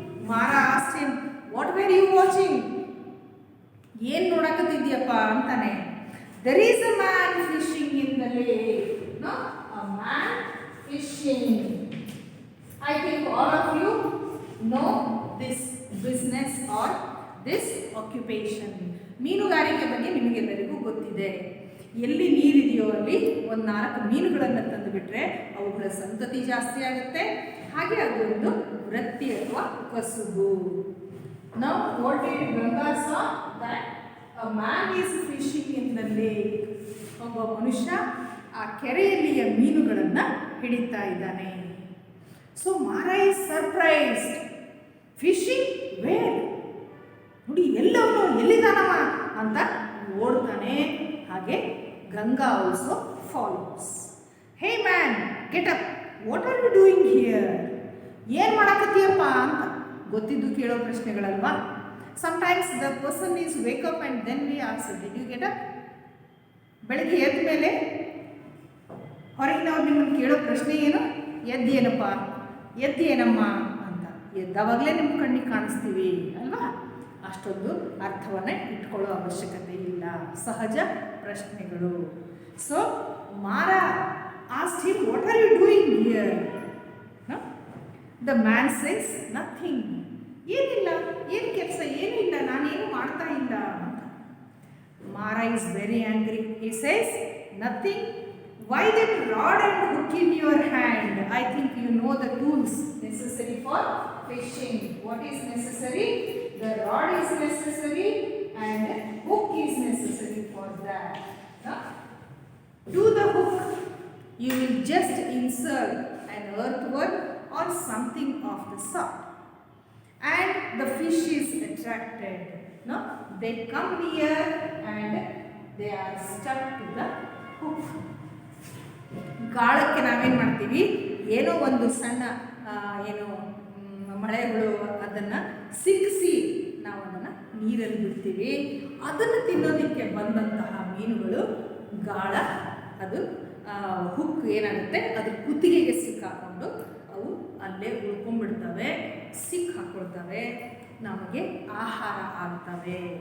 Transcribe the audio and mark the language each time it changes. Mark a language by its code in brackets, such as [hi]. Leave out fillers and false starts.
[en] Mara asked him, what were you watching? [kn] ಏನು ನೋಡಕತ್ತಿದ್ಯಪ್ಪ ಅಂತಾನೆ. [en] There is a man fishing in the lake. No? A man fishing. I think all of you know this business or this occupation. [kn] ಮೀನುಗಾರಿಕೆ ಬಗ್ಗೆ ನಿಮಗೆಲ್ಲರಿಗೂ ಗೊತ್ತಿದೆ. ಎಲ್ಲಿ ನೀರಿದೆಯೋ ಅಲ್ಲಿ ಒಂದು 4 ಮೀನುಗಳನ್ನು ತಂದು ಬಿಟ್ಟರೆ ಅವುಗಳ ಸಂತತಿ ಜಾಸ್ತಿ ಆಗುತ್ತೆ. ಹಾಗೆ ಅದು ಒಂದು ವೃತ್ತಿ ಅಥವಾ ಕಸುಬು. [en] Now what did Ganga saw? That a man is fishing in the lake. [kn] ಒಬ್ಬ ಮನುಷ್ಯ ಆ ಕೆರೆಯಲ್ಲಿಯ ಮೀನುಗಳನ್ನು ಹಿಡಿತಾ ಇದ್ದಾನೆ. [en] So Mara is surprised. Fishing where? [kn] ನೋಡಿ, ಎಲ್ಲವನು ಎಲ್ಲಿದ್ದಾನವ ಅಂತ ಓಡ್ತಾನೆ. [en] ಹಾಗೆ Ganga also follows. Hey man, get up, what are you doing here? [kn] ಏನು ಮಾಡಕತ್ತೀಯಪ್ಪ ಅಂತ ಗೊತ್ತಿದ್ದು ಕೇಳೋ ಪ್ರಶ್ನೆಗಳಲ್ವಾ. [en] Sometimes the person is wake up and then we answer, did you get up? [kn] ಬೆಳಗ್ಗೆ ಎದ್ದ ಮೇಲೆ ಹೊರಗಿನವ್ರು ನಿಮ್ಮನ್ನು ಕೇಳೋ ಪ್ರಶ್ನೆ ಏನು? ಎದ್ದೇನಪ್ಪ, ಎದ್ದೇನಮ್ಮ ಅಂತ. ಎದ್ದಾವಾಗಲೇ ನಿಮ್ಮ ಕಣ್ಣಿಗೆ ಕಾಣಿಸ್ತೀವಿ ಅಲ್ವಾ? ಅಷ್ಟೊಂದು ಅರ್ಥವನ್ನು ಇಟ್ಕೊಳ್ಳೋ ಅವಶ್ಯಕತೆ ಇಲ್ಲ, ಸಹಜ ಪ್ರಶ್ನೆಗಳು. [en] So Mara asked him, what are you doing here? No? The man says, nothing. [kn] ಏನಿಲ್ಲ, ಏನು ಕೆಲಸ, ಏನಿಲ್ಲ, ನಾನೇನು ಮಾಡ್ತಾ ಇಲ್ಲ ಅಂತ. [en] Mara is very angry. He says, nothing. Why that rod and hook in your hand? I think you know the tools necessary for fishing. What is necessary? The rod is necessary and hook is necessary for that. Now, do the hook. You will just insert an earthworm or something of the sort, and the fish is attracted. No, they come near and they are stuck to the hook. [kn] ಗಾಳಕ್ಕೆ ನಾವೇನು ಮಾಡ್ತೀವಿ, ಏನೋ ಒಂದು ಸಣ್ಣ ಏನೋ ಮಳೆಗಳು ಅದನ್ನು ಸಿಕ್ಕಿಸಿ ನಾವು ಅದನ್ನು ನೀರಲ್ಲಿ ಬಿಡ್ತೀವಿ. ಅದನ್ನು ತಿನ್ನೋದಕ್ಕೆ ಬಂದಂತಹ ಮೀನುಗಳು ಗಾಳ ಅದು ಹುಕ್ ಏನಾಗುತ್ತೆ ಅದ್ರ ಕುತ್ತಿಗೆಗೆ ಸಿಕ್ಕಾಕೊಂಡು ಅವು ಅಲ್ಲೇ ಉಳ್ಕೊಂಡ್ಬಿಡ್ತವೆ, ಸಿಕ್ ಹಾಕ್ಕೊಳ್ತವೆ, ನಮಗೆ ಆಹಾರ ಆಗ್ತವೆ.